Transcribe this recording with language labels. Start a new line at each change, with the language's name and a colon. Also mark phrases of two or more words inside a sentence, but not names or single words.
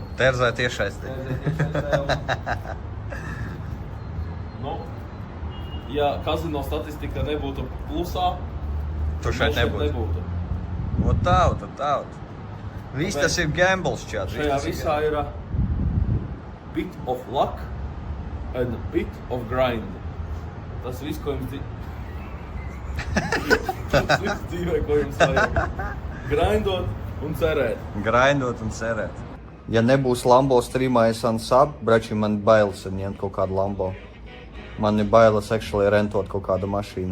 Latvian: Terzē tiešsaistē. Nu, ja kazino statistika nebūtu plusā, Tu šeit nebūtu. Ot taut. Viss tas ir gambles, čāt. Šajā visā ir
English: a bit of luck and a bit of grind.
Latvian: Tas viss, ko jums Tas viss dzīvē, ko jums vajag. Grindot un cerēt. Ja nebūs Lambo streamā, es unsub, brači, man bailes ir ņemt kaut kādu Lambo. Man ir bailes actually rentot kaut kādu mašīnu.